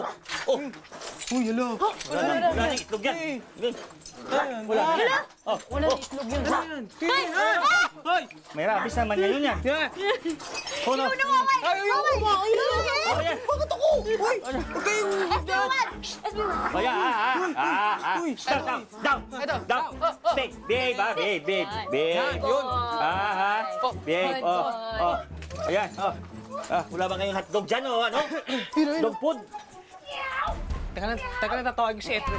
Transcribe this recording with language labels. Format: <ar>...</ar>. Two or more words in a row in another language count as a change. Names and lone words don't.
<tl>Uy, hello. Wala nang itlog yan. Wala na yan. Oh. Wala na itlog yan. Ano yan? Hoy! May rabies naman ngayon yan.</tl> <en>Oh, no.</en> <tl>Ayaw mo! Oh, yan. Bakit ako? Uy! Huwag kayong... SPO1! SPO1!</tl> <en>Oh, yeah. Down. Stay. Behave, ha. Behave.</en> <tl>Yun. Behave. Ayan. Wala ba kayong hotdog dyan, o ano?</tl> <en>Dog food.</en> <tl>Teka lang, tatawagin si Efren.</tl>